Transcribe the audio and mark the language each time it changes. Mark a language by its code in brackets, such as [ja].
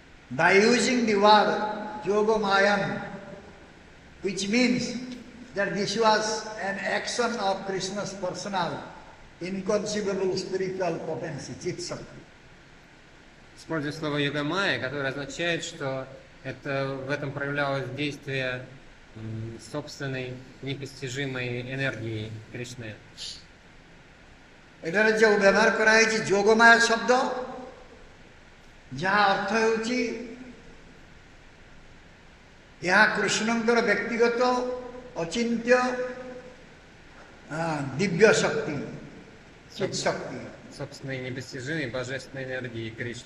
[en] By using the word Yogamayam, which means that this was an action of Krishna's personal, inconceivable spiritual potency, Chit Shakti. [ru] Используя слово йогамая, которое означает, что в этом проявлялось действие собственной непостижимой энергии Кришны. [or] ଏଠାରେ ଯେଉଁ ବ୍ୟବହାର କରାଯାଇଛି ଯୋଗମାୟା ଶବ୍ଦ ଯାହା ଅର୍ଥ ହେଉଛି ଏହା କୃଷ୍ଣଙ୍କର ବ୍ୟକ୍ତିଗତ ଅଚିନ୍ତ୍ୟ ଦିବ୍ୟ ଶକ୍ତି ଚିତ୍ ଶକ୍ତି। [ru] Собственной непостижимой божественной энергии Кришны.